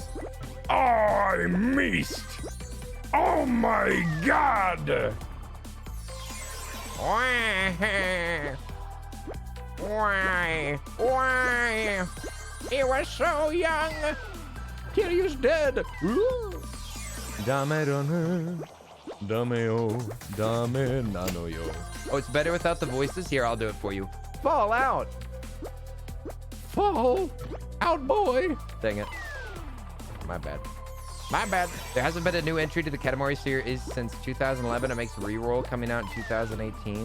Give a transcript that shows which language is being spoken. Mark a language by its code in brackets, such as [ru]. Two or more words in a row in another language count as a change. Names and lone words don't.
[en] I missed. Oh my god. Why? Why? Why? He was so young. Kiryu's dead. [ja] だめだめ. だめお。だめなのよ. [en] Oh, it's better without the voices? Here, I'll do it for you. Fall out. Fall out, boy. Dang it. My bad. My bad. There hasn't been a new entry to the Katamari series since 2011. It makes Reroll coming out in 2018.